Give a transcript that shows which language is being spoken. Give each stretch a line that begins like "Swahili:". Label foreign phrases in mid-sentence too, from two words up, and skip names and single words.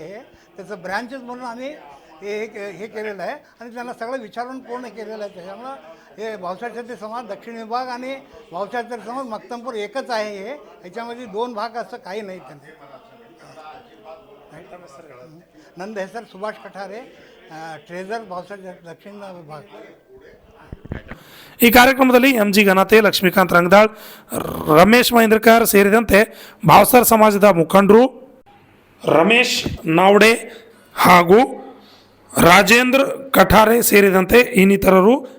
Marathi: हे त्याचं ब्रँचेस म्हणून आम्ही हे केलेलं आहे आणि त्यांना सगळं विचारून पूर्ण केलेलं आहे. त्याच्यामुळं हे भावसार क्षत्रिय समाज दक्षिण विभाग आणि भावसार क्षत्रिय समाज मक्तमपूर एकच आहे. हे ह्याच्यामध्ये 2 भाग असं काही नाही. त्यांना नंद हेसर सुभाष कठारे, ट्रेझर भावसार दक्षिण विभाग.
Kannada: ಈ ಕಾರ್ಯಕ್ರಮದಲ್ಲಿ MG ಘನತೆ, ಲಕ್ಷ್ಮೀಕಾಂತ್ ರಂಗದಾಳ್, ರಮೇಶ್ ಮಹೇಂದ್ರಕರ್ ಸೇರಿದಂತೆ ಭಾವಸಾರ ಸಮಾಜದ ಮುಖಂಡರು ರಮೇಶ್ ನಾವ್ಡೆ ಹಾಗೂ ರಾಜೇಂದ್ರ ಕಠಾರೆ ಸೇರಿದಂತೆ ಇನ್ನಿತರರು ಹಾಜರಿದ್ದರು.